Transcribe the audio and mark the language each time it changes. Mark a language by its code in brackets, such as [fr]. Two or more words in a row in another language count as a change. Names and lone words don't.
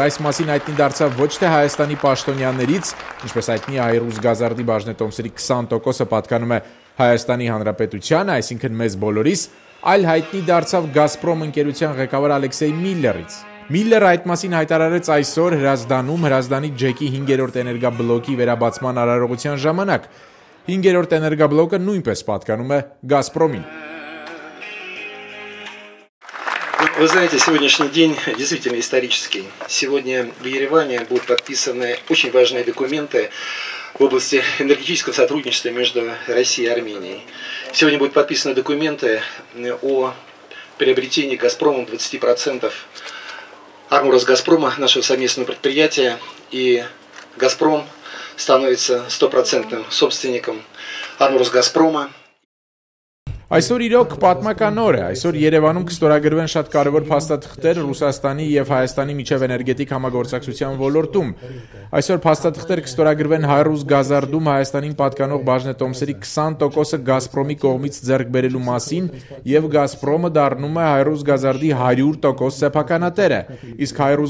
[hy] այս մասին հայտնի դարձավ ոչ թե Հայաստանի պաշտոնյաներից, ինչպես հայտնի հայ-ռուս գազարդի բաժնետոմսերի 20%-ը պատկանում է Հայաստանի Հանրապետությանը, այսինքն մեզ բոլորիս, այլ հայտնի դարձավ Գազպրոմ ընկերության ղեկավար Ալեքսեյ Միլլերից։ Միլլերը այդ մասին հայտարարեց այսօր Հրազդանում Հրազդանի ջեկի 5-րդ էներգաբլոկի վերաբացման արարողության ժամանակ։ 5-րդ էներգաբլոկը նույնպես պատկանում է Գազպրոմին։ [ru] Вы знаете, сегодняшний день действительно исторический. Сегодня в Ереване будут подписаны очень важные документы в области энергетического сотрудничества между Россией и Арменией. Сегодня будут подписаны документы о приобретении Газпромом 20% Арму-Росгазпрома, нашего совместного предприятия, и Газпром становится 100% собственником Арму-Росгазпрома. [hy] Այսօր իրոք պատմական օր է, այսօր Երևանում կստորագրվեն շատ կարևոր փաստաթղթեր Ռուսաստանի եւ Հայաստանի միջև էներգետիկ համագործակցության ոլորտում։ Այսօր փաստաթղթեր կստորագրվեն հայ-ռուս գազարդում Հայաստանին պատկանող բաժնետոմսերի 20%-ը Գազպրոմի կողմից ձեռք բերելու մասին եւ Գազպրոմը դառնում է հայ-ռուս գազարդի 100% սեփականատերը, իսկ հայ-ռուս